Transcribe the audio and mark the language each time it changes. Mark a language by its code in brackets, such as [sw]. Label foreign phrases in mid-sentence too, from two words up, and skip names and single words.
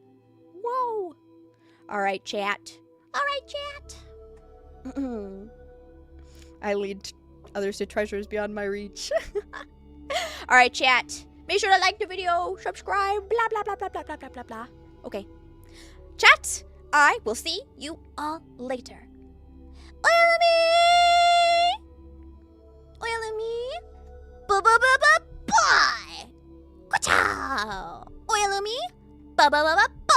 [en] Whoa. Alright, chat. Alright, chat. I lead others to treasures beyond my reach. Alright, chat. Make sure to like the video, subscribe, blah, blah, blah, blah, blah, blah, blah, blah, blah. Okay. Chat, I will see you all later. Oyalami! Oyalami! Ba-ba-ba-ba-bye! Ka-chow! Oyalami! Ba-ba-ba-ba-bye!